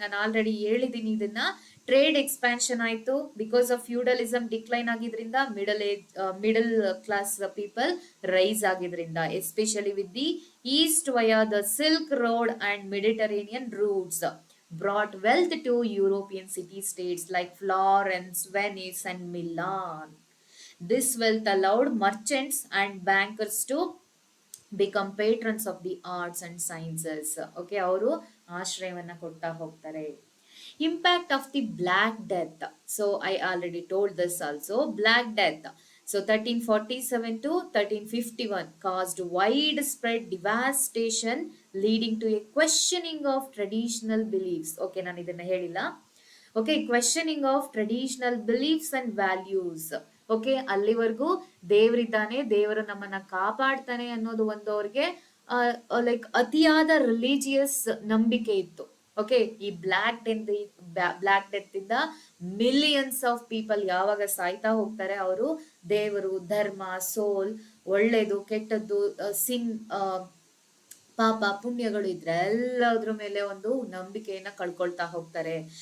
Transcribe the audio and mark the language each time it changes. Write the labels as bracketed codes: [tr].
[kn] ನಾನು ಆಲ್ರೆಡಿ ಹೇಳಿದ್ದೀನಿ ಇದನ್ನ. [en] Trade expansion ಆಯ್ತು because of feudalism decline ಆಗಿದ್ರಿಂದ, middle class people rise ಆಗಿದ್ರಿಂದ, especially with the East via the Silk Road and Mediterranean routes brought wealth to European city states like Florence, Venice, and Milan. This wealth allowed merchants and bankers to become patrons of the arts and sciences. [kn] Okay, ಅವರು ಆಶ್ರಯವನ್ನ ಕೊಡ್ತಾ ಹೋಗ್ತಾರೆ. [en] Impact of the Black Death. So I already told this also. Black Death. So 1347 to 1351 caused widespread devastation, leading to a questioning of traditional beliefs. Okay, [kn] ನಾನು ಇದನ್ನ ಹೇಳಿಲ್ಲ. [en] Okay, questioning of traditional beliefs and values. [kn] Okay, ಅಲ್ಲಿವರೆಗೂ ದೇವರಿದ್ದಾನೆ, ದೇವರು ನಮ್ಮನ್ನ ಕಾಪಾಡ್ತಾನೆ ಅನ್ನೋದು ಒಂದು ಅವ್ರಿಗೆ ಲೈಕ್ ಅತಿಯಾದ ರಿಲಿಜಿಯಸ್ ನಂಬಿಕೆ ಇತ್ತು. ಓಕೆ, ಈ ಬ್ಲ್ಯಾಕ್ ಡೆತ್ ಇಂದ ಮಿಲಿಯನ್ಸ್ ಆಫ್ ಪೀಪಲ್ ಯಾವಾಗ ಸಾಯ್ತಾ ಹೋಗ್ತಾರೆ, ಅವರು ದೇವರು, ಧರ್ಮ, ಸೋಲ್, ಒಳ್ಳೇದು ಕೆಟ್ಟದ್ದು, ಸಿನ್, ಪಾಪ ಪುಣ್ಯಗಳು ಇದ್ರೆ ಎಲ್ಲದ್ರ ಮೇಲೆ ಒಂದು ನಂಬಿಕೆಯನ್ನ ಕಳ್ಕೊಳ್ತಾ ಹೋಗ್ತಾರೆ.